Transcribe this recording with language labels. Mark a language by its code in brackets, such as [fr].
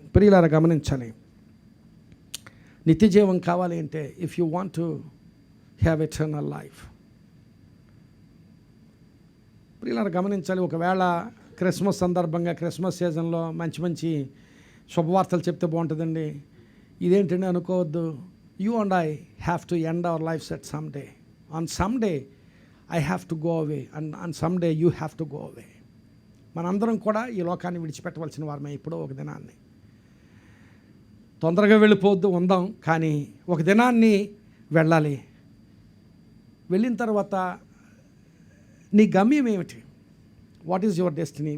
[te] ప్రియులారా గమనించాలి, నిత్య జీవం కావాలి అంటే, [en] if you want to have eternal life, [te] ప్రియులారా గమనించాలి. ఒకవేళ క్రిస్మస్ సందర్భంగా, క్రిస్మస్ సీజన్లో మంచి మంచి శుభవార్తలు చెప్తే బాగుంటుందండి, ఇదేంటండి అనుకోవద్దు. [en] You and I have to end our lives at some day. On some day, I have to go away. And on some day, you have to go away. [te] మనందరం కూడా ఈ లోకాన్ని విడిచిపెట్టవలసిన వారమే ఎప్పుడో ఒక దినాన్ని. తొందరగా వెళ్ళిపోవద్దు, ఉందాం, కానీ ఒక దినాన్ని వెళ్ళాలి. వెళ్ళిన తర్వాత నీ గమ్యం ఏమిటి? [en] What is your destiny?